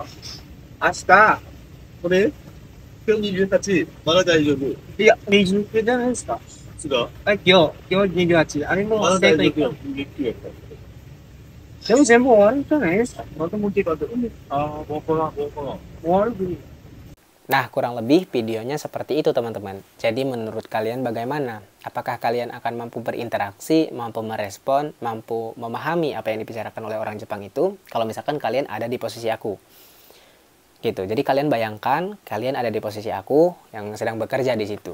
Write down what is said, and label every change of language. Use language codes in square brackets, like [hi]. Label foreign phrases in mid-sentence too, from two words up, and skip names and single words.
[ja] 明日。これ？今日28。まだ大丈夫。いや、29じゃないですか。違う。今日28。あれもまだ大丈夫。でも全部終わるんじゃないですか。また持っていかれる。ああ、わからん。終わる。 [id] Nah, kurang lebih videonya seperti itu teman-teman. Jadi menurut kalian bagaimana? Apakah kalian akan mampu berinteraksi, mampu merespon, mampu memahami apa yang dibicarakan oleh orang Jepang itu? Kalau misalkan kalian ada di posisi aku. Gitu. Jadi kalian bayangkan, kalian ada di posisi aku yang sedang bekerja di situ.